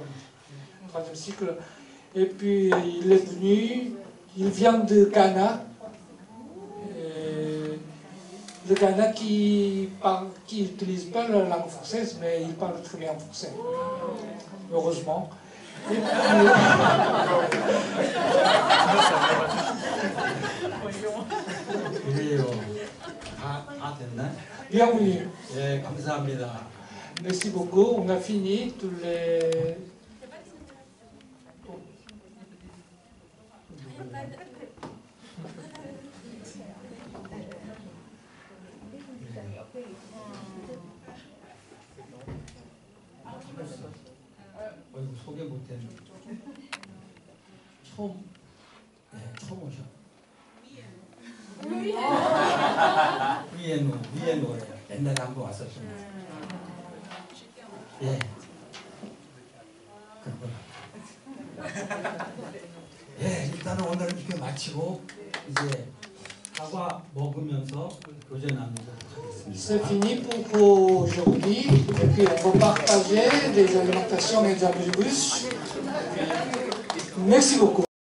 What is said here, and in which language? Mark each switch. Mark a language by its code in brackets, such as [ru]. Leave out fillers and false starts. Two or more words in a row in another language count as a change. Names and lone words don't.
[fr] 3e cycle. Et puis il est venu, il vient de Ghana. Le Ghana qui n'utilise pas la langue française, mais il parle très bien français. Heureusement. Et puis, [ko] 그래요. 다 됐나? [fr] bienvenue. [ko] 예, 감사합니다. [fr] Merci beaucoup. On a fini tous les. [ko] 어이구, 소개 못했네. 처음 오셔. 위에 노래. 옛날에 한번 왔었습니다. 예. 그렇구나. 예, 일단은 오늘 이렇게 마치고 이제 사과 먹으면서 교제 나누도록 하겠습니다. [fr] C'est fini pour aujourd'hui. Et puis on va partager des alimentations et des abribus. Merci beaucoup.